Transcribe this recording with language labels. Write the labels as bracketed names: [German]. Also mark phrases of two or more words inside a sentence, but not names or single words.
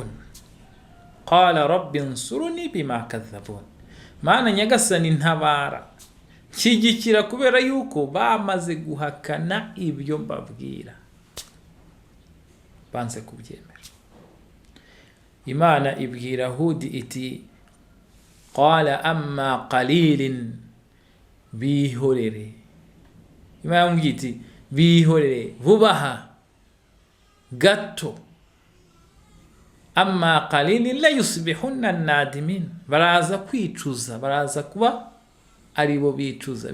[Arabic] قال رب انصرني بما كذبون. [Kinyarwanda] Mana nyagasani ntabara, nshyigikira kubera yuko bamaze guhakana ibyo mbabwira, banze kubyemera. Imana ibwira Hudi iti [Arabic] قال عما قليل, [Kinyarwanda] bihorere. Imana yamubwiye iti bihorere vubaha gato, [Arabic] عما قليل ليصبحن نادمين, [Kinyarwanda] baraza kwicuza, baraza kuba aribo bicuza.